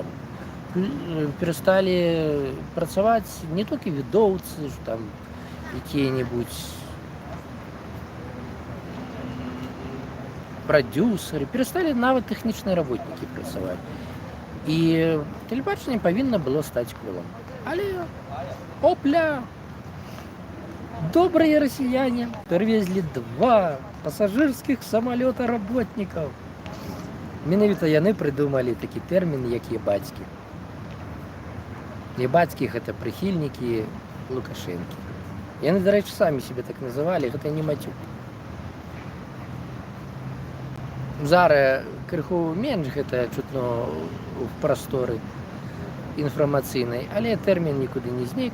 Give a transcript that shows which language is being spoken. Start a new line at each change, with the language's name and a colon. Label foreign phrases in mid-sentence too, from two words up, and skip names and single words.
Belarusian: Перасталі працаваць не толькі відоўцы, там якія-небудзь прадюсеры, перасталі нават тэхнічныя работнікі працаваць. І тэлебачанне павінна было стаць колам. Але, опля,
Russian: добрые россияне привезли 2 пассажирских самолета работников.
Belarusian: Менавіта яны придумали такі тэрмін, як ебацькі. Ебацькі – гэта прыхільнікі Лукашэнкі. Яны, дарэчы, самі себе так называлі, гэта не мацюк. Зараз крыху менш гэта чутно в прасторы інфармацыйнай, але тэрмін нікуды не знік.